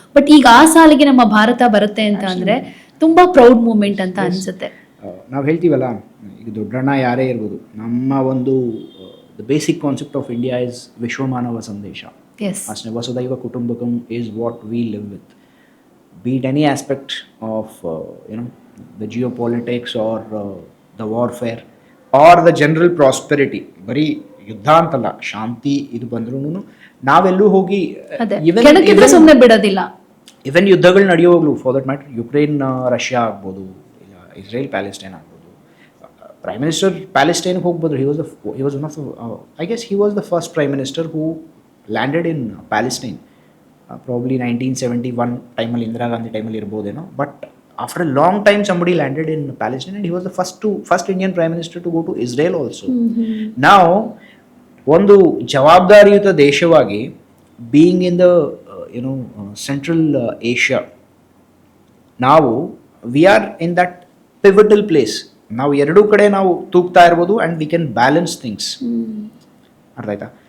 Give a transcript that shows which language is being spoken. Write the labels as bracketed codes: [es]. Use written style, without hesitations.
[kn] But ಈಗ ಆ ಸಾಲಿಗೆ ನಮ್ಮ ಭಾರತ ಬರುತ್ತೆ ಅಂತ ಅಂದ್ರೆ ತುಂಬಾ ಪ್ರೌಡ್ ಮೂಮೆಂಟ್ ಅಂತ ಅನ್ಸುತ್ತೆ. ನಾವು ಹೇಳ್ತೀವಲ್ಲ, ಈಗ ದೊಡ್ಡಣ್ಣ ಯಾರೇ ಇರ್ಬೋದು, ನಮ್ಮ ಒಂದು [en] the basic concept of India is [kn] ವಿಶ್ವಮಾನವ ಸಂದೇಶ. ಅಷ್ಟೇ, [en] ವಸುದೈವ ಕುಟುಂಬಕಂ is what we live with. Be it any aspect of the geopolitics or the warfare or the general prosperity. [kn] ಬರೀ ಯುದ್ಧ ಅಂತಲ್ಲ, ಶಾಂತಿ ಇದು ಬಂದ್ರೂ ನಾವೆಲ್ಲೂ ಹೋಗಿ ಸುಮ್ಮನೆ ಬಿಡೋದಿಲ್ಲ. ಇವನ್ ಯುದ್ಧಗಳು ನಡೆಯೋಗ್ಲು, [en] for that matter [kn] Ukraine Russia ಆಗ್ಬೋದು, ಇಲ್ಲ ಇಸ್ರೇಲ್ ಪ್ಯಾಲೆಸ್ಟೈನ್ ಆಗ್ಬೋದು. ಪ್ರೈಮ್ ಮಿನಿಸ್ಟರ್ ಪ್ಯಾಲೆಸ್ಟೈನ್ಗೆ ಹೋಗ್ಬೋದು. [en] he was one of the I guess he was the first prime minister who landed in Palestine. [kn] Probably 1971 ಟೈಮಲ್ಲಿ, ಇಂದಿರಾ ಗಾಂಧಿ ಟೈಮಲ್ಲಿ ಇರ್ಬೋದೇನೋ. [en] But after a long time somebody landed in Palestine and he was the first Indian prime minister to go to Israel also. Now [kn] ಒಂದು ಜವಾಬ್ದಾರಿಯುತ ದೇಶವಾಗಿ [en] Being in the central Asia, ನಾವು we are in that pivotal place. [kn] ನಾವು ಎರಡೂ ಕಡೆ ನಾವು ತೂಗ್ತಾ ಇರ್ಬೋದು [en] And we can balance things. [kn] ಅರ್ಥ ಆಯ್ತಾ?